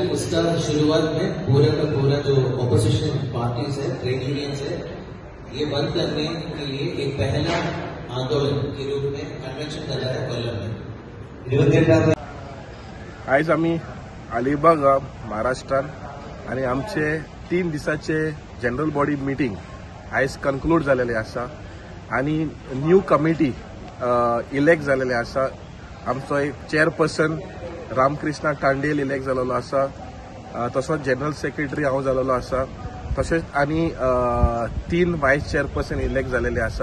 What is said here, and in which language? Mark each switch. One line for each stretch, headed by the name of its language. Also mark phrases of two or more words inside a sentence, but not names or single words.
Hindi: इसका शुरुआत में पूरा का पूरा जो
English: opposition parties
Hindi: है,
English: trade unions
Hindi: है, ये बंद करने के लिए एक पहला आंदोलन के रूप में कन्वेंशन कर रहा है कोल्लम में।
Konkani: आज आम्ही अलिबाग महाराष्ट्रात आणि आमचे 3 दिसाचे
English: general body meeting
Konkani: आज कन्क्लूड झालेले आसा आणि
English: new committee elect
Konkani: झालेले आसा। आमचो एक चेअरपर्सन रामकृष्ण टांडेल इलेक्ट जालेलो आसा, तसोच
English: general secretary
Konkani: हांव जालेलो आसा, तशेंच आनी 3
English: vice chairperson elect
Konkani: झालेले आसा।